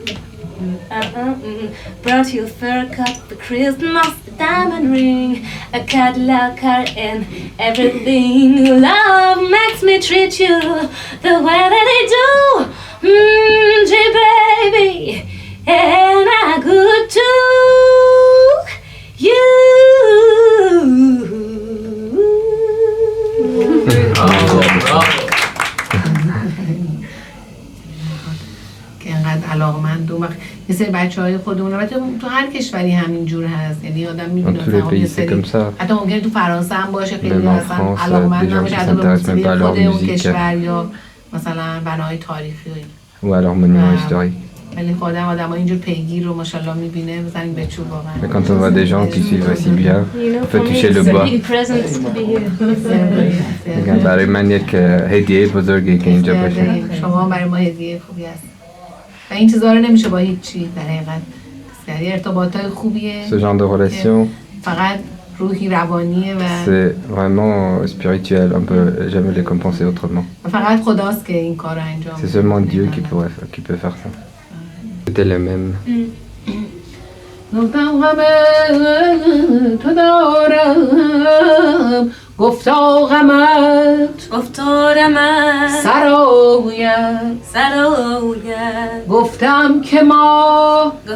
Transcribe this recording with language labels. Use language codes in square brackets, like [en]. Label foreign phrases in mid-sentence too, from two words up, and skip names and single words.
[en] Brought you a fur coat for Christmas, a diamond ring, a Cadillac car and everything. Love makes me treat you the way that I do. Gee, baby, am I good to you? [fa] که انقدر علاقمند و یه سری بچه‌های خودمون البته تو هر کشوری همین جور هست، یعنی آدم می‌بینه یه سری حتی ممکنه تو فرانسه هم باشه خیلی اصلا علاقمند نباشه حتی به موسیقی خود اون کشور یا مثلا بنای تاریخی [fr] ou alors monument historique. [fa] ولی خودم آدم‌ها اینجور پیگیر رو ماشاءالله می‌بینه بزنیم به چوب واقعا. [fr] Mais quand on voit des gens qui suivent aussi bien, on peut toucher le bois. [fa] میگن برای من یک هدیه بزرگی که اینجا باشه. شما برای ما هدیه خوبی هست. و این چیزا رو نمیشه با هیچ چی در حقیقت یعنی ارتباطای خوبیه. [fr] Ce genre de relation, [fa] فقط روحی روانیه و [fr] c'est vraiment spirituel, on peut jamais les compenser autrement. [fa] فقط خداست که این کارو انجام [fr] C'est seulement Dieu qui peut faire ça. C'était le même. [fa] گفتم غم تو دارم گفتا غمت سراویت گفتم که ما